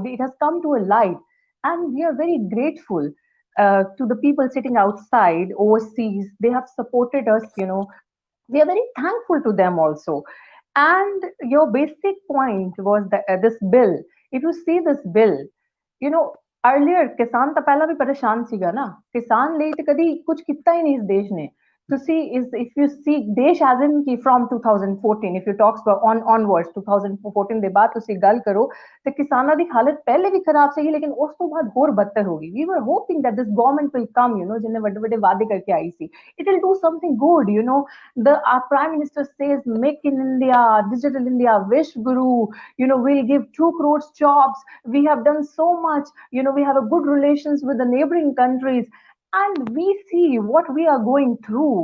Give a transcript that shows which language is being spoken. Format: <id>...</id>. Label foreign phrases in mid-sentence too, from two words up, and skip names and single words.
<en>It has come to a light, and we are very grateful to the people sitting outside, overseas. They have supported us. We are very thankful to them also. And your basic point was that this bill. If you see this bill, earlier</en> <pa>ਕਿਸਾਨ ਤਾਂ ਪਹਿਲਾਂ ਵੀ ਪਰੇਸ਼ਾਨ ਸੀਗਾ ਨਾ, किसान ਲਈ ਤੇ ਕਦੀ ਕੁਝ ਕੀਤਾ ਹੀ ਨਹੀਂ ਇਸ ਦੇਸ਼ ਨੇ.</pa> <en>To see is, if you see</en> <pa>देश</pa> <en>as in</en> <pa>ki</pa> <en>from 2014, if you talk about onwards</en> <pa>2014 ਦੇ ਬਾਅਦ ਤੁਸੀਂ ਗੱਲ ਕਰੋ ਤੇ ਕਿਸਾਨਾਂ ਦੀ ਹਾਲਤ ਪਹਿਲੇ ਵੀ ਖਰਾਬ ਸੀਗੀ, ਲੇਕਿਨ ਉਸ ਤੋਂ ਬਾਅਦ ਹੋਰ ਬੱਤਰ ਹੋ ਗਈ.</pa> <en>We were hoping that this government will come,</en> <pa>ਜਿਹਨੇ ਵੱਡੇ ਵੱਡੇ ਵਾਅਦੇ ਕਰਕੇ ਆਈ ਸੀ.</pa> <en>It will do something good, our prime minister says make in India, digital India, wish guru, we'll give 2 crores jobs. We have done so much, we have a good relations with the neighboring countries. And we see what we are going through.</en>